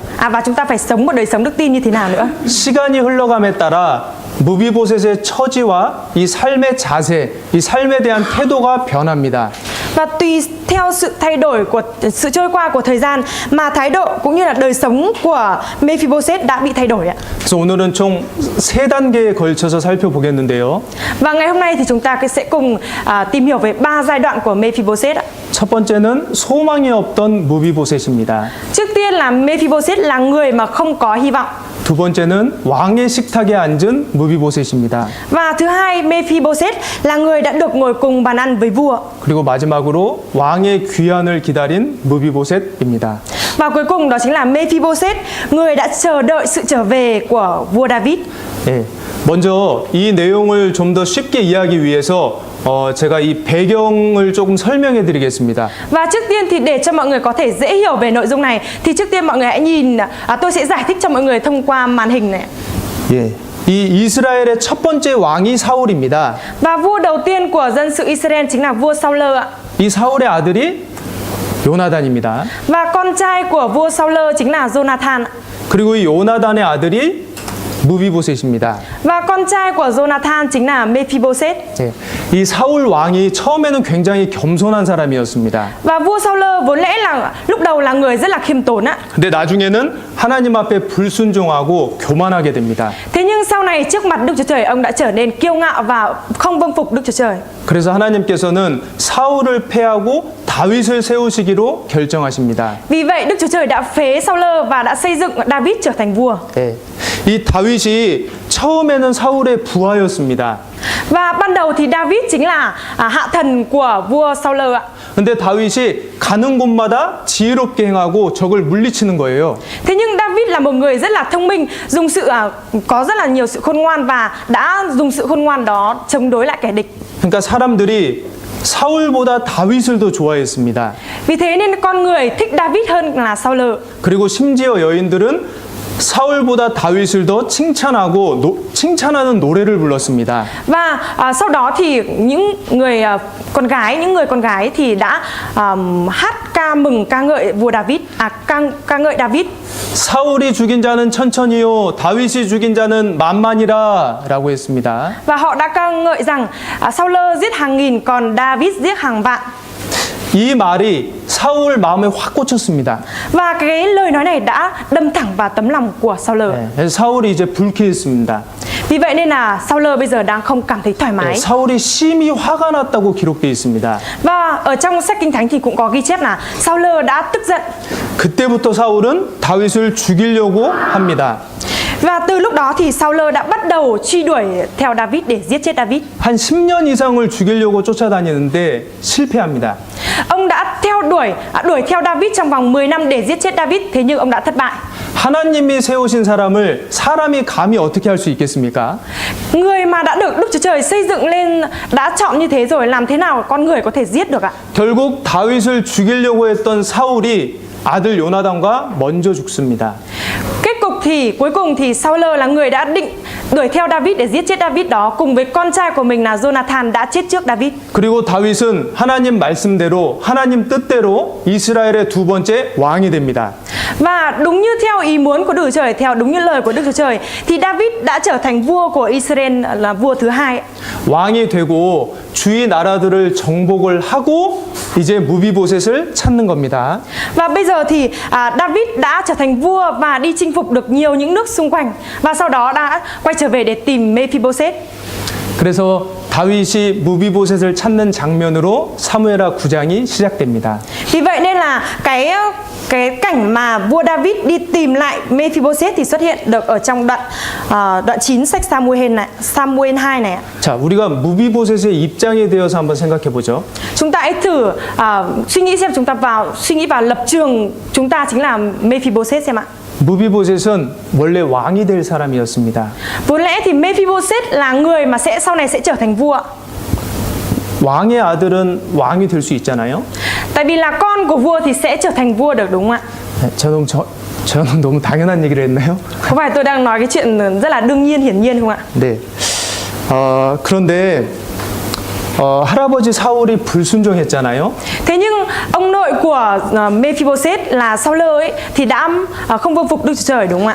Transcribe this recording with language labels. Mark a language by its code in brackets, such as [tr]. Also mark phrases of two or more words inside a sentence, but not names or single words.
[vi] Và chúng ta phải sống một đời sống đức tin như thế nào nữa. [ko] 시간이 흘러감에 따라 무비보셋의 처지와 이 삶의 자세, 이 삶에 대한 태도가 변합니다. [vi] Và tùy theo sự thay đổi của sự trôi qua của thời gian mà thái độ cũng như là đời sống của Mephibosheth đã bị thay đổi ạ. [ko] 그래서 오늘은 총 3단계에 걸쳐서 살펴보겠는데요. [vi] Và ngày hôm nay thì chúng ta sẽ cùng tìm hiểu về 3 giai đoạn của Mephibosheth ạ. [ko] 첫 번째는 소망이 없던 무비보셋입니다. [vi] Trước tiên là Mephibosheth là người mà không có hy vọng. [ko] 두 번째는 왕의 식탁에 앉은 무비보셋입니다. [vi] Và thứ hai, Mephibosheth là người đã được ngồi cùng bàn ăn với vua. [ko] 그리고 마지막으로 왕의 귀환을 기다린 무비보셋입니다. [vi] Và cuối cùng đó chính là Mephibosheth, người đã chờ đợi sự trở về của vua David. [ko] 예, 먼저 이 내용을 좀 더 쉽게 이해하기 위해서 제가 이 배경을 조금 설명해 드리겠습니다. [vi] Và trước tiên thì để cho mọi người có thể dễ hiểu về nội dung này thì trước tiên mọi người hãy nhìn, tôi sẽ giải thích cho mọi người thông qua màn hình này. [ko] 예, 이 이스라엘의 첫 번째 왕이 사울입니다. [vi] Và vua đầu tiên của dân sự Israel chính là vua Saul ạ. [ko] 이 사울의 아들이 요나단입니다. [vi] Và con trai của vua Saul chính là Jonathan ạ. [ko] 그리고 이 요나단의 아들이 무비보셋입니다. [vi] Và con trai của Jonathan chính là Mephibosheth. [ko] 예, 이 사울 왕이 처음에는 굉장히 겸손한 사람이었습니다. [vi] Và vua Saul vốn lẽ là lúc đầu là người rất là khiêm tốn ạ. [ko] 근데 나중에는 하나님 앞에 불순종하고 교만하게 됩니다. [vi] Thế nhưng sau này trước mặt Đức Chúa Trời ông đã trở nên kiêu ngạo và không vâng phục Đức Chúa Trời. [ko] 그래서 하나님께서는 사울을 패하고 다윗을 세우시기로 결정하십니다. [vi] Vì vậy Đức Chúa Trời đã phế Saul và đã xây dựng David trở thành vua. [ko] 네. 이 다윗이 처음에는 사울의 부하였습니다. [vi] Và ban đầu thì David chính là hạ thần của vua Saul ạ. [ko] 근데 다윗이 가는 곳마다 지혜롭게 행하고 적을 물리치는 거예요. [vi] Thế nhưng David là một người rất là thông minh, dùng sự có rất là nhiều sự khôn ngoan và đã dùng sự khôn ngoan đó chống đối lại kẻ địch. [ko] 그러니까 사람들이 사울보다 다윗을 더 좋아했습니다. [vi] Vì thế nên con người thích David hơn là Saul. [ko] 그리고 심지어 여인들은 사울보다 다윗을 더 칭찬하고 칭찬하는 노래를 불렀습니다. [vi] Và sau đó thì những người con gái thì đã hát ca mừng ca ngợi vua David, ca ngợi David. [ko] 사울이 죽인 자는 천천히요, 다윗이 죽인 자는 만만이라라고 했습니다. [vi] Và họ đã ca ngợi rằng Saul giết hàng nghìn còn David giết hàng vạn. [ko] 이 말이 사울 마음에 확 꽂혔습니다. [vi] Và cái lời nói này đã đâm thẳng vào tấm lòng của Saul. [ko] 네, 그래서 사울이 이제 불쾌했습니다. [vi] Vì vậy nên là Saul bây giờ đang không cảm thấy thoải [ko] 네, [vi] mái. [ko] 사울이 심히 화가 났다고 기록되어 있습니다. [vi] Và ở trong sách Kinh Thánh thì cũng có ghi chép là Saul đã tức giận. [ko] 그때부터 사울은 다윗을 죽이려고 합니다. [vi] Và từ lúc đó thì Saul đã bắt đầu truy đuổi theo David để giết chết David. [ko] 한 10년 이상을 죽이려고 쫓아다니는데 실패합니다. [vi] Ông đã đuổi theo David trong vòng 10 năm để giết chết David, thế nhưng ông đã thất bại. [ko] 하나님이 세우신 사람을 사람이 감히 어떻게 할 수 있겠습니까? [vi] Người mà đã được Đức Chúa Trời xây dựng lên, đã chọn như thế rồi, làm thế nào con người có thể giết được ạ? [ko] 결국 다윗을 죽이려고 했던 사울이 아들 요나단과 먼저 죽습니다. [vi] Kết cục thì cuối cùng thì Saul là người đã định đuổi theo David để giết chết David đó, cùng với con trai của mình là Jonathan đã chết trước David. [ko] 그리고 다윗은 하나님 말씀대로 하나님 뜻대로 이스라엘의 두 번째 왕이 됩니다. [vi] Và đúng như theo ý muốn của Đức Chúa Trời, theo đúng như lời của Đức Chúa Trời, thì David đã trở thành vua của Israel, là vua thứ hai. [ko] 왕이 되고 주위 나라들을 정복을 하고 이제 무비보셋을 찾는 겁니다. [vi] Và bây giờ thì David đã trở thành vua và đi chinh phục được nhiều những nước xung quanh, và sau đó đã quay trở về để tìm Mephibosheth. [ko] 그래서 다윗이 무비보셋을 찾는 장면으로 사무엘하 9장이 시작됩니다. [vi] Vì vậy nên là cái cảnh mà vua David đi tìm lại Mephibosheth thì xuất hiện được ở trong đoạn 9 sách Samuel 2 này ạ. [ko] 자, 우리가 무비보셋의 입장에 대해서 한번 생각해 보죠. [vi] Chúng ta hãy thử suy nghĩ xem, suy nghĩ vào lập trường chúng ta chính là Mephibosheth xem ạ. [ko] 무비보셋은 원래 왕이 될 사람이었습니다. [vi] Vốn lẽ thì Mephibosheth là người mà sau này sẽ trở thành vua. [ko] 왕의 아들은 왕이 될 수 있잖아요. [vi] Tại vì là con của vua thì sẽ trở thành vua được, đúng không ạ? [ko] 네, 저는 너무 당연한 얘기를 했나요? [vi] Có phải tôi đang nói cái chuyện rất là đương nhiên, hiển nhiên không ạ? [ko] 네. 그런데 할아버지 사울이 불순종했잖아요. [vi] Thế nhưng ông nội của Mephibosheth là Saul ấy thì đã không vâng phục Đức Chúa Trời, đúng không ạ?